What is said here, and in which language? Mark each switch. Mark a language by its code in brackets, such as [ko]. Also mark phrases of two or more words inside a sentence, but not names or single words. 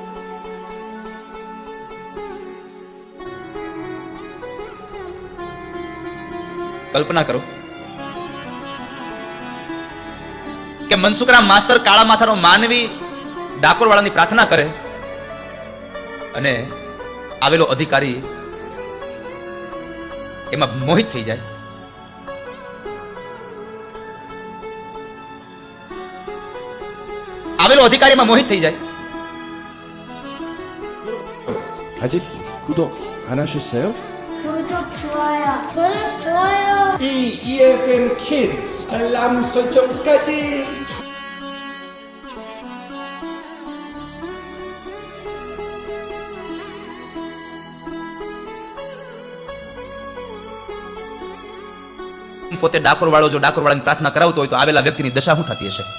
[gu] કલ્પના કરો કે મનસુખરામ માસ્તર કાળા માથાનો માનવી ડાકોર વાળાની પ્રાર્થના કરે અને આવેલો અધિકારી એમાં મોહિત થઈ જાય. આવેલો અધિકારીમાં મોહિત થઈ જાય. [ko] 아직 구독 안 하셨어요? 구독, 좋아요. 이 EFM Kids 알람 설정까지. [gu] પોતે ડાકોર વાળો જો ડાકોર વાળાની પ્રાર્થના કરાવતો હોય તો આવેલા વ્યક્તિની દશા શું થતી હશે?